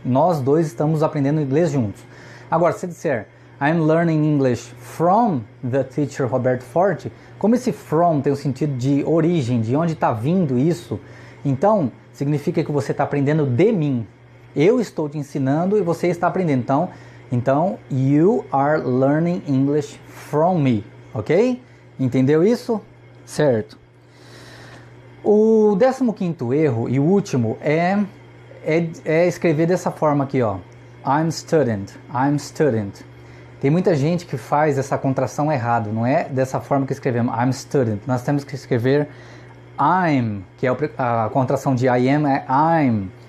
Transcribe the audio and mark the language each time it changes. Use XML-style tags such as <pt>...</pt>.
<pt>Nós dois estamos aprendendo inglês juntos. Agora, se eu disser,</pt> <en>I'm learning English from the teacher Roberto Forte,</en> <pt>como esse from tem o sentido de origem, de onde está vindo isso, então significa que você está aprendendo de mim. Eu estou te ensinando e você está aprendendo.</pt> <en>Então, you are learning English from me, ok?</en> <pt>Entendeu isso? Certo. O 15º erro e o último é escrever dessa forma aqui, ó.</pt> <en>I'm student, I'm student.</en> <pt>Tem muita gente que faz essa contração errado, não é dessa forma que escrevemos, I'm student. Nós temos que escrever I'm, que é a contração de I am é I'm.</pt>